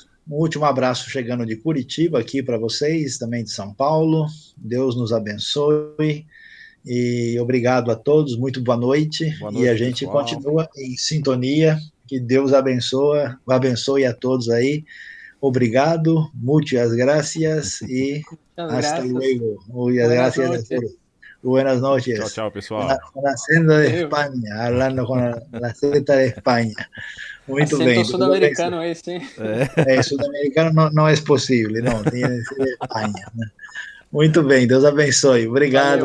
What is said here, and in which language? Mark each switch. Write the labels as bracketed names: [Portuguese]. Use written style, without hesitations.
[Portuguese] Um último abraço chegando de Curitiba aqui para vocês, também de São Paulo. Deus nos abençoe. E obrigado a todos, muito boa noite. E a gente pessoal. Continua em sintonia. Que Deus abençoe a todos aí. Obrigado, [Spanish] muchas gracias e hasta luego. Muchas gracias. Buenas noches. [Portuguese] Tchau, tchau, pessoal. [Spanish] Con acento de España, hablando con la acento de España. [Portuguese] Muito acento bem. Sudamericano esse, hein? Sudamericano não é possível, não, tem que ser de Espanha. Né? Muito bem, Deus abençoe. Obrigado.